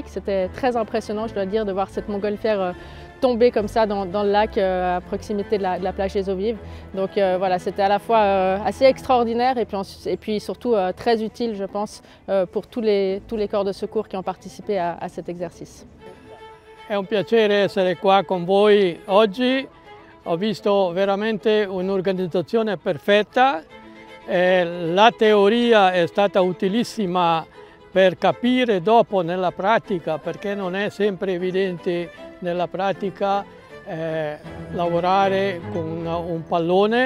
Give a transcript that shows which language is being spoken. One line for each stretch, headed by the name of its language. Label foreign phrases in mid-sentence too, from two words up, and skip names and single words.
French: C'était très impressionnant, je dois dire, de voir cette montgolfière tomber comme ça dans le lac à proximité de la plage des Eaux Vives. Donc voilà, c'était à la fois assez extraordinaire et puis surtout très utile, je pense, pour tous les corps de secours qui ont participé à cet exercice.
Italian: È un piacere essere qua con voi oggi. Ho visto veramente un'organizzazione perfetta. La teoria è stata utilissima per capire dopo nella pratica, perché non è sempre evidente nella pratica lavorare con un pallone.